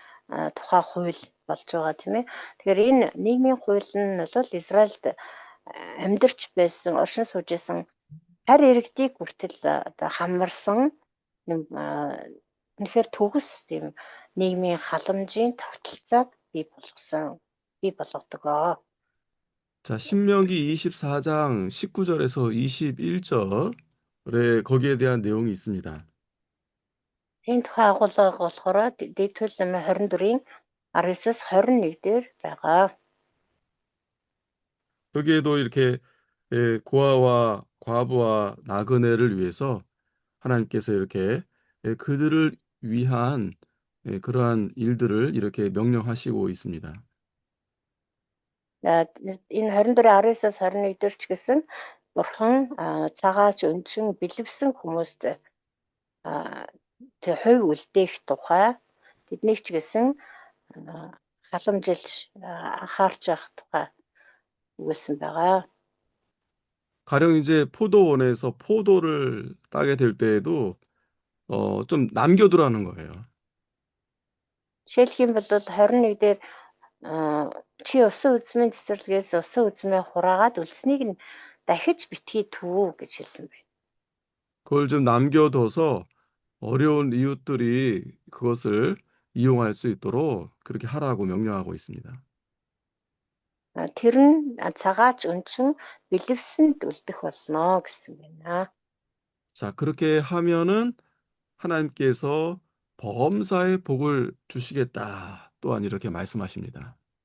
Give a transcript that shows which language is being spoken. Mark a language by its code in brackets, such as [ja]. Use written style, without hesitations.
[mn] тухай хууль болж байгаа тийм ээ. Тэгэхээр энэ нийгмийн хууль нь бол Израильд амьдарч байсан, оршин сууж байсан харь иргэдийг хүртэл одоо хамарсан юм үнэхээр төгс тийм нийгмийн халамжийн тогтолцоог бий болгодог. [ko] 자, 신명기 24장 19절에서 21절에 거기에 대한 내용이 있습니다. [mn] Энэ тухай агуулга болохоор Дэвтгэл намын 24-ийн 19-с 21 дээр байгаа. [ko] 여기에도 이렇게 고아와 과부와 나그네를 위해서 하나님께서 이렇게 그들을 위한 그러한 일들을 이렇게 명령하시고 있습니다. [mn] Энэ 24-19-с 21 дээр ч гэсэн Бурхан цагаач өнчин бэлэвсэн хүмүүст тэг хувь үлдээх тухай тэднийг ч гэсэн халамжилж анхаарч явах тухай өгүүлсэн байгаа. [ko] 가령 이제 포도원에서 포도를 따게 될 때에도 좀 남겨두라는 거예요. [mn] Жишээлх юм бол 21 дээр чи усан үзмийн цэцэрлэгээс усан үзмээ хураагаад үлдсэнийг нь дахиж битгий төв гэж хэлсэн байна. [ko] 그걸 좀 남겨둬서 어려운 이웃들이 그것을 이용할 수 있도록 그렇게 하라고 명령하고 있습니다. [mn] Тэр нь цагаач өнчин бэлэвсэнд үлдэх болно гэсэн байна. [ko] 자, 그렇게 하면은 하나님께서 범사의 복을 주시겠다. 또한 이렇게 말씀하십니다.